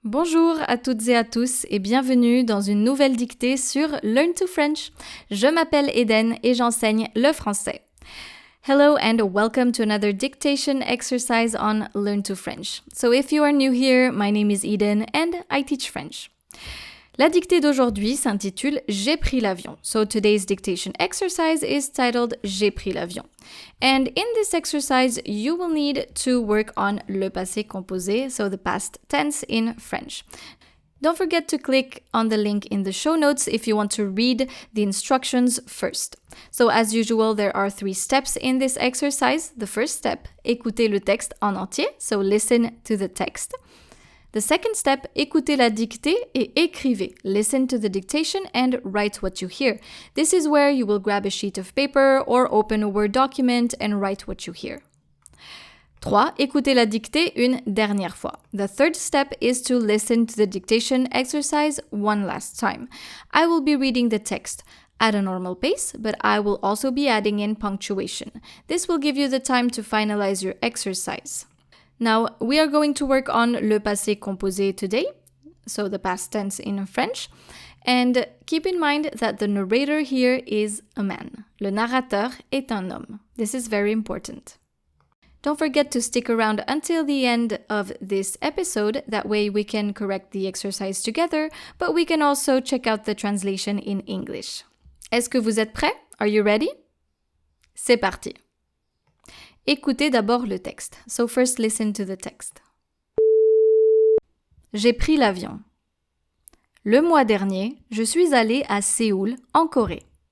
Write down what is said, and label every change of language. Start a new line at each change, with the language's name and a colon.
French: Bonjour à toutes et à tous et bienvenue dans une nouvelle dictée sur Learn to French. Je m'appelle Eden et j'enseigne le français.
English: Hello and welcome to another dictation exercise on Learn to French. So if you are new here, my name is Eden and I teach French.
French: La dictée d'aujourd'hui s'intitule J'ai pris l'avion.
English: So today's dictation exercise is titled
French: J'ai pris l'avion.
English: And in this exercise, you will need to work on le passé composé, so the past tense in French. Don't forget to click on the link in the show notes if you want to read the instructions first. So as usual, there are 3 steps in this exercise. The first step,
French: écoutez le texte en entier,
English: so listen to the text. The second step,
French: écoutez la dictée et écrivez.
English: Listen to the dictation and write what you hear. This is where you will grab a sheet of paper or open a Word document and write what you hear. 3.
French: Écoutez la dictée une dernière fois.
English: The third step is to listen to the dictation exercise one last time. I will be reading the text at a normal pace, but I will also be adding in punctuation. This will give you the time to finalize your exercise. Now, we are going to work on le passé composé today, so the past tense in French. And keep in mind that the narrator here is a man.
French: Le narrateur est un homme.
English: This is very important. Don't forget to stick around until the end of this episode. That way we can correct the exercise together, but we can also check out the translation in English.
French: Est-ce que vous êtes prêts?
English: Are you ready?
French: C'est parti. Écoutez d'abord le texte.
English: So first listen to the text.
French: J'ai pris l'avion. Le mois dernier, je suis allée à Séoul, en Corée.